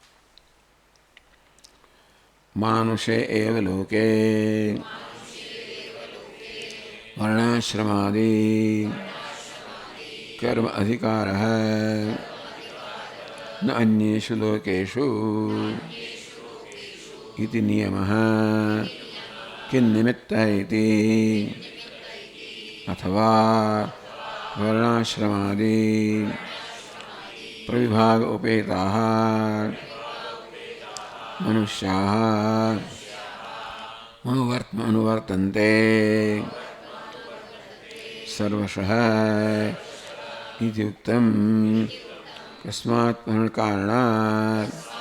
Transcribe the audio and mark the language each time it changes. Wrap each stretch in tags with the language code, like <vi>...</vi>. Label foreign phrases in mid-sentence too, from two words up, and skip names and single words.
<sa>માનુષે એવ લોકે વર્ણાશ્રમાદિ કર્મ અધિકાર ન અન્યેષુ લોકેષુ इति नियमः किन्निमित्तः इति अथवा वर्णाश्रमादि प्रविभाग उपेताः मनुष्याः अनुवर्तन्ते सर्वशः इति उक्तं कस्मात् कारणात्</sa>